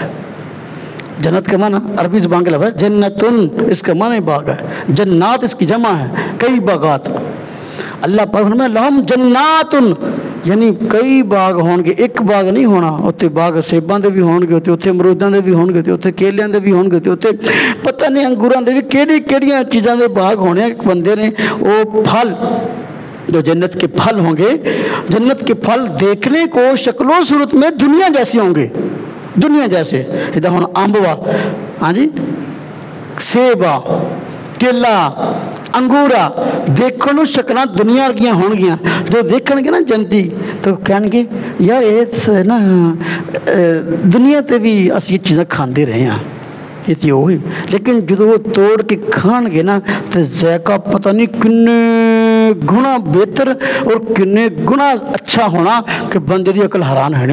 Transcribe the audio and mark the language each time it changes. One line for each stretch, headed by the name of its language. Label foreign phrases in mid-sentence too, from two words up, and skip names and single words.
Urdu: جنت کا معنی عربی زبان کے لفظ جنتن، اس کا معنی باغ ہے. جنات اس کی جمع ہے، کئی باغات. اللہ پاک فرمایا
Arabic: لہم جناتن،
Urdu: یعنی کئی
Punjabi: باغ ہون گے، ایک باغ نہیں ہونا. اتنے باغ سیباں دے بھی ہون گے، اتنے امروداں دے بھی ہون گے، اتنے کیلیاں دے بھی ہون گے، اتنے پتہ نہیں انگوراں دے بھی کیڑیاں چیزاں دے باغ ہونے.
Urdu: بندے نے وہ پھل جو جنت کے پھل ہوں گے، جنت کے پھل دیکھنے کو شکل و صورت میں دنیا جیسی ہوں گے، دنیا جیسے.
Punjabi: ادھر ہوں امبوا، ہاں جی، سیبا، کیلا، انگورا، دیکھنے شکلیں دنیا ورگیاں ہون گیاں. جو دیکھن گے نا جنتی تو کہن گے یار یہ نا دنیا تے بھی اسی یہ چیزیں کھاندے رہے ہیں، یہ تو وہی. لیکن جدو وہ توڑ کے کھان گے نا تو ذائقہ پتہ نہیں کنے گنا بہتر اور کنے گنا اچھا ہونا کہ بندے دی عقل حیران ہونے.